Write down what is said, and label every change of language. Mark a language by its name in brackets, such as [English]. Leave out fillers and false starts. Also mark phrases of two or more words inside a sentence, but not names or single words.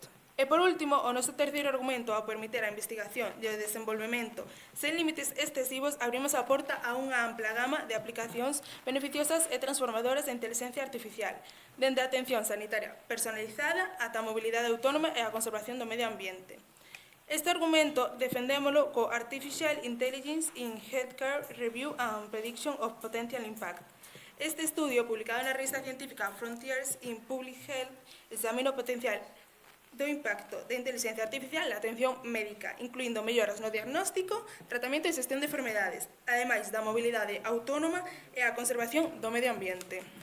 [Galician] E por último, o noso terceiro argumento ao permitir a investigación e o desenvolvemento sen límites excesivos, abrimos a porta a unha ampla gama de aplicacións beneficiosas e transformadoras da inteligencia artificial, dende a atención sanitaria personalizada ata a mobilidade autónoma e a conservación do medio ambiente. Este argumento defendémolo co Artificial Intelligence in Healthcare Review and Prediction of Potential Impact. Este estudio, publicado na revista científica Frontiers in Public Health, examina o potencial do impacto da inteligencia artificial na atención médica, incluindo melloras no diagnóstico, tratamento e xestión de enfermedades, ademais da mobilidade autónoma e a conservación do medio ambiente.